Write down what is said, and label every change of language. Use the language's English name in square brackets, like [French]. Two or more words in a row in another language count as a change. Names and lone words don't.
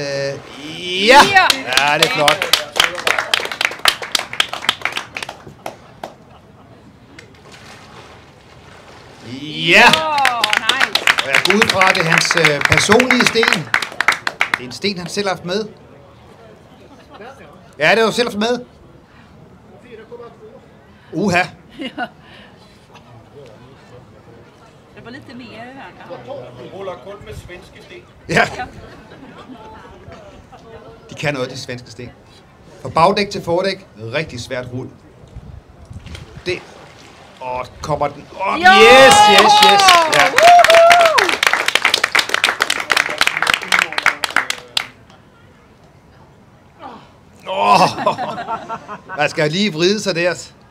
[Danish] Ja! Ja, det er flot. Ja! Åh, nice! Og jeg går ud fra, at det er hans personlige sten. Det er en sten, han selv har haft med. Ja, det har du selv haft med. Uha. [Swedish] Det var lite mer här. [Danish] Hun ruller kun med svenske sten. Ja. De kan noget, de svenske sten. Fra bagdæk til fordæk, rigtig svært rul. Det. Og kommer den op. Ja! Yes. Ja. Man skal lige vride sig der.